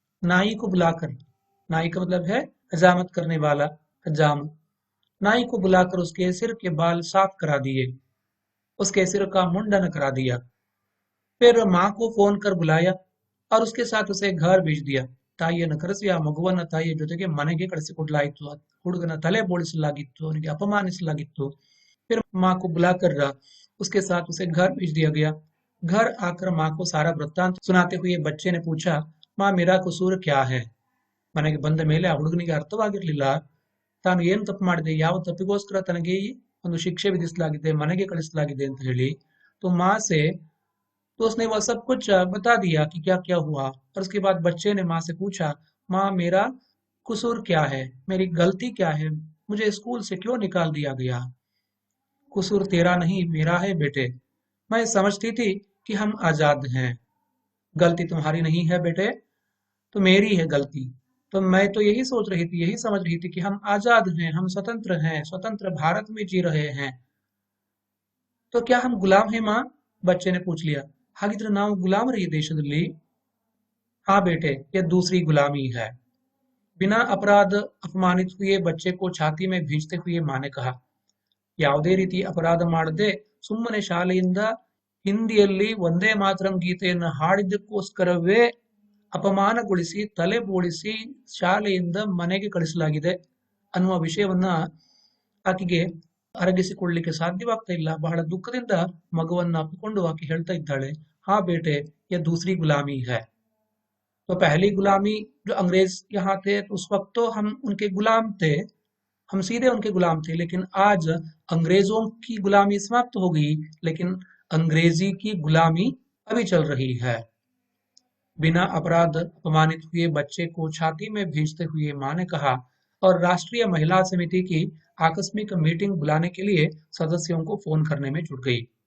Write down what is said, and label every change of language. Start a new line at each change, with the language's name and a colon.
Hindi: नाई को बुलाकर, नाई का मतलब है हजामत करने वाला, हजाम, नाई को बुलाकर उसके सिर के बाल साफ करा दिए, उसके सिर का मुंडन करा दिया। फिर माँ को फोन कर बुलाया और उसके साथ उसे घर भेज दिया।
Kannada: ತಾಯಿಯನ್ನು ಕರೆಸಿ ಆ ಮಗುವನ್ನ ತಾಯಿಯ ಜೊತೆಗೆ ಮನೆಗೆ ಕಳಿಸಿಕೊಡ್ಲಾಯಿತು, ಹುಡುಗನ ತಲೆ ಬೋಳಿಸಲಾಗಿತ್ತು, ಅವನಿಗೆ अपमानिಸಲಾಗಿತ್ತು।
Hindi: फिर माँ को बुलाकर उसके साथ उसे घर भेज दिया गया। घर आकर माँ को सारा वृत्तांत सुनाते हुए बच्चे ने पूछा, माँ मेरा कसूर क्या है?
Kannada: ಮನೆಗೆ ಬಂದ ಮೇಲೆ ಆ ಹುಡುಗನಿಗೆ ಅರ್ಥವಾಗಿರ್ಲಿಲ್ಲ ತಾನು ಏನು ತಪ್ಪು ಮಾಡಿದೆ, ಯಾವ ತಪ್ಪಿಗೋಸ್ಕರ ತನಗೆ ಈ ಒಂದು ಶಿಕ್ಷೆ ವಿಧಿಸಲಾಗಿದೆ, ಮನೆಗೆ ಕಳಿಸಲಾಗಿದೆ ಅಂತ ಹೇಳಿ।
Hindi: तो माँ से तो उसने वह सब कुछ बता दिया कि क्या क्या हुआ और उसके बाद बच्चे ने माँ से पूछा, माँ मेरा कसूर क्या है, मेरी गलती क्या है, मुझे स्कूल से क्यों निकाल दिया गया? कसूर तेरा नहीं मेरा है बेटे, मैं समझती थी कि हम आजाद हैं, गलती तुम्हारी नहीं है बेटे, तो मेरी है गलती। तो मैं तो यही सोच रही थी, यही समझ रही थी कि हम आजाद हैं, स्वतंत्र भारत में जी रहे हैं, तो क्या हम गुलाम हैं माँ? बच्चे ने पूछ लिया।
Kannada: ಹಾಗಿದ್ರೆ ನಾವು ಗುಲಾಮರು ಈ ದೇಶದಲ್ಲಿ?
Hindi: हाँ बेटे, ये दूसरी गुलामी है। बिना अपराध अपमानित हुए बच्चे को छाती में भींचते हुए माँ ने कहा,
Kannada: ಯಾವುದೇ ರೀತಿ ಅಪರಾಧ ಮಾಡದೆ ಸುಮ್ಮನೆ ಶಾಲೆಯಿಂದ ಹಿಂದಿಯಲ್ಲಿ ವಂದೇ ಮಾತರಂ ಗೀತೆಯನ್ನು ಹಾಡಿದ್ದಕ್ಕೋಸ್ಕರವೇ ಅಪಮಾನಗೊಳಿಸಿ ತಲೆ ಬೋಳಿಸಿ ಶಾಲೆಯಿಂದ ಮನೆಗೆ ಕಳಿಸಲಾಗಿದೆ ಅನ್ನುವ ವಿಷಯವನ್ನ ಆಕೆಗೆ ಅರಗಿಸಿಕೊಳ್ಳಲಿಕ್ಕೆ ಸಾಧ್ಯವಾಗ್ತಾ ಇಲ್ಲ। ಬಹಳ ದುಃಖದಿಂದ ಮಗುವನ್ನ ಅಪ್ಪಿಕೊಂಡು ಆಕೆ ಹೇಳ್ತಾ ಇದ್ದಾಳೆ,
Hindi: ಹಾ ಬೇಟೆ, ಯೇ ದೂಸರಿ ಗುಲಾಮಿ ಹೈ। तो पहली गुलामी जो अंग्रेज यहाँ थे तो उस वक्त तो हम उनके गुलाम थे, हम सीधे उनके गुलाम थे, लेकिन आज अंग्रेजों की गुलामी समाप्त हो गई, लेकिन अंग्रेजी की गुलामी अभी चल रही है। बिना अपराध अपमानित हुए बच्चे को छाती में भेजते हुए मां ने कहा, और राष्ट्रीय महिला समिति की आकस्मिक मीटिंग बुलाने के लिए सदस्यों को फोन करने में जुट गई।